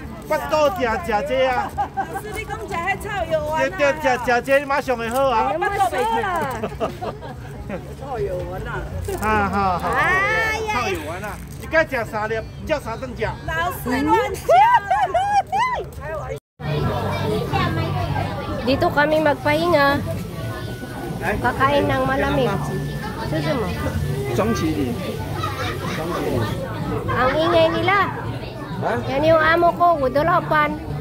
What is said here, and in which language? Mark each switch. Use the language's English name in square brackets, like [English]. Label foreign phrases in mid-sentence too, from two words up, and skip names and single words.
[Min Nan Chinese] 巴肚食这啊。老师，你讲食迄草药丸啊？对，食这马上会好啊。巴肚袂痛。草药丸啊！哈，哎呀，草药丸啊！一该食3粒，叫3顿食。老师乱讲。 [Filipino] Dito kami magpahinga. Kakain ng malamig. Suso mo. Ang ingay nila. Yan yung amo ko, Udolopan.